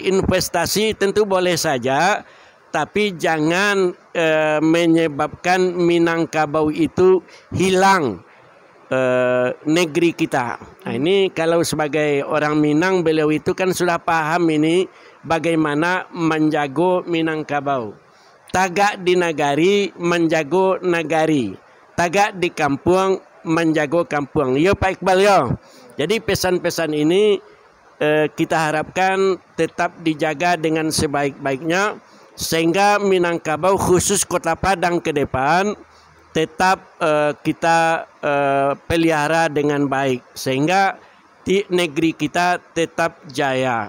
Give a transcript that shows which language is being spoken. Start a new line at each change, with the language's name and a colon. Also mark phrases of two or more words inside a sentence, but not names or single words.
Indonesian: Investasi tentu boleh saja, tapi jangan menyebabkan Minangkabau itu hilang negeri kita. Nah, ini kalau sebagai orang Minang, beliau itu kan sudah paham ini bagaimana menjago Minangkabau.
Minangkabau: Tagak di nagari, menjago nagari. Tagak di kampung, menjago kampung. Yo Pak Iqbal yo.
Indonesian: Jadi pesan-pesan ini kita harapkan tetap dijaga dengan sebaik-baiknya, sehingga Minangkabau khusus Kota Padang ke depan tetap kita pelihara dengan baik, sehingga di negeri kita tetap jaya.